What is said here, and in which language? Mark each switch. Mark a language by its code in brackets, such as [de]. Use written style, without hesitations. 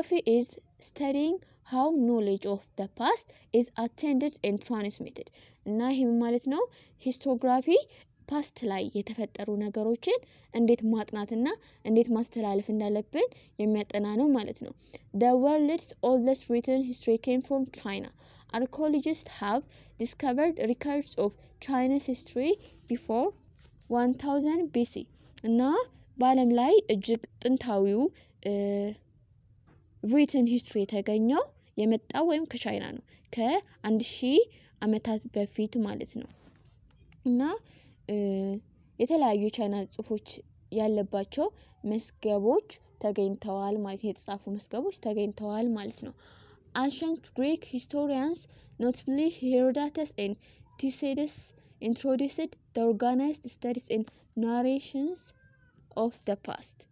[en] is studying how knowledge of the past is attained and transmitted [am] እና ይሄም ማለት ነው ሂስቶግራፊ ፓስት ላይ የተፈጠሩ ነገሮችን እንዴት ማጥናትና እንዴት ማስተላለፍ እንዳለብን የሚያጠና ነው ማለት ነው። [en] The world's oldest written history came from China. Archaeologists have discovered records of China's history before 1000 BC [am] እና በዓለም ላይ እጅግ ጥንታዊው ሪትን ሂስትሪ የተገኘው የመጣው ወይም ከቻይና ነው ከ1000 ዓመታት በፊት ማለት ነው። እና የተለያዩ የቻይና ጽሁፎች ያለባቸው መስገቦች ተገኝተዋል ማለት ነው። የተጻፉ መስገቦች ተገኝተዋል ማለት ነው። [en] Ancient Greek historians, notably Herodotus and Thucydides, introduced the organized studies and narrations of the past.